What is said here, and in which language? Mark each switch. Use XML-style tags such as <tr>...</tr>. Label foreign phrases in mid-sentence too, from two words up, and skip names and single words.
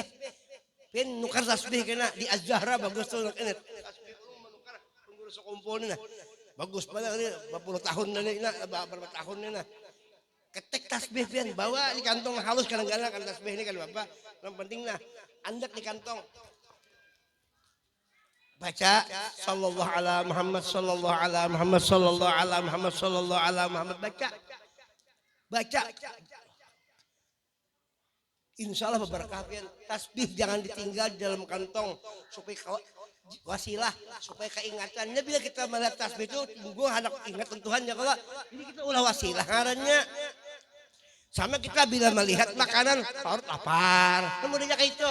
<bjn>Pin nukar tasbih kena di Az-Zahra bagus tuh nak ini. Menukar pengurus sekumpul ini nah. Bagus banget ini 40 tahun ini berapa tahun ini nah. Ketek tasbih pin bawa di kantong halus kadang-kadang kan tasbih ini kan Bapak. Yang penting nah andak di kantong.</bjn> <ar>Baca صلى الله على محمد صلى الله على محمد صلى الله على محمد صلى الله على محمد</ar> <bjn>baca Insya Allah berkah pian. Tasbih jangan ditinggal di dalam kantong supaya wasilah, supaya keingatannya bila kita melihat tasbih itu tunggu hendak ingat Tuhan ya kalau ini kita ulah wasilah ngarannya. Sama kita bila melihat makanan perut lapar, kemudian kayak itu.</bjn>